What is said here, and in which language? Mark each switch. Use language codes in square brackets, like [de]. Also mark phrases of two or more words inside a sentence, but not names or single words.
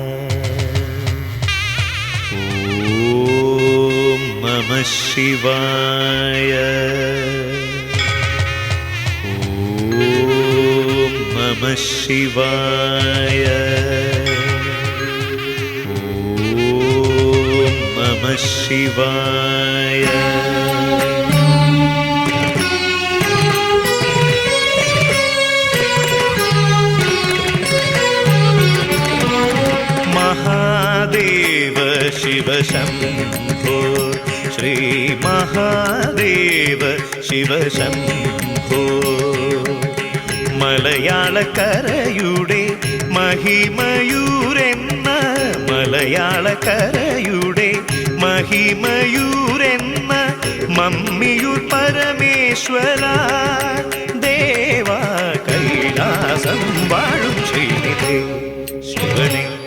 [sa] ॐ नमः शिवाय. ॐ नमः शिवाय. ॐ नमः शिवाय. महादेव शिव शम्भो श्री महादेव शिव शम्भो. [ml] മലയാളക്കരയുടെ മഹിമയൂരെന്ന മലയാളക്കരയുടെ മഹിമയൂരെന്ന മമ്മിയൂർ പരമേശ്വര ദേവ കൈലാസം വാഴും ശ്രീനിധേ ശിവനെ